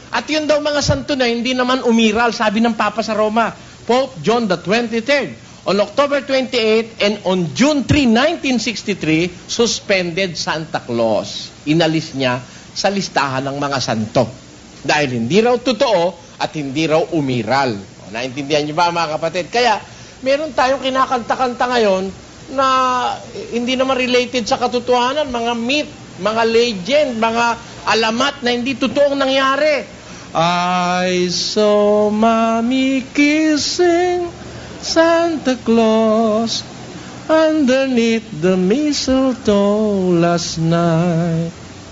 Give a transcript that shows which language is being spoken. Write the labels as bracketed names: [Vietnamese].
[Filipino] At yun daw mga santo na hindi naman umiral, sabi ng Papa sa Roma, Pope John the 23rd. [English] On October 28 and on June 3, 1963, suspended Santa Claus. [Filipino] Inalis niya sa listahan ng mga santo. Dahil hindi raw totoo at hindi raw umiral. Naintindihan niyo ba mga kapatid? Kaya meron tayong kinakanta-kanta ngayon na hindi naman related sa katotohanan, mga myth, mga legend, mga alamat na hindi totoong nangyari. [English] I saw mommy kissing Santa Claus underneath the mistletoe last night.